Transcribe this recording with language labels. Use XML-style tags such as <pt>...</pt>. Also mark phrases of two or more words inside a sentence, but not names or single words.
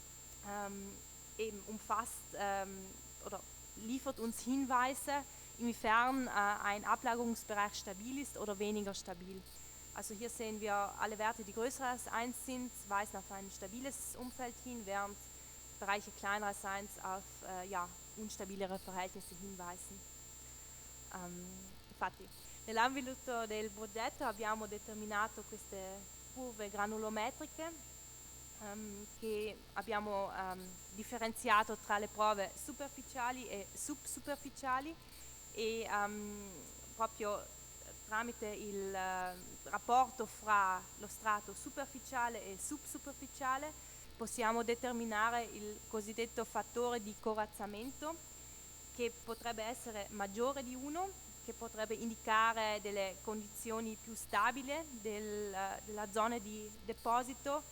<de>eben umfasst oder liefert uns Hinweise, inwiefern ein Ablagerungsbereich stabil ist oder weniger stabil. Also hier sehen wir alle Werte, die größer als 1 sind, weisen auf ein stabiles Umfeld hin, während Bereiche kleiner als 1 auf unstabilere Verhältnisse hinweisen.</de> <it>Infatti, nell'ambito del progetto abbiamo determinato queste curve granulometriche che abbiamo differenziato tra le prove superficiali e subsuperficiali e proprio tramite il rapporto fra lo strato superficiale e subsuperficiale possiamo determinare il cosiddetto fattore di corazzamento che potrebbe essere maggiore di 1, che potrebbe indicare delle condizioni più stabili della zona di deposito.</it>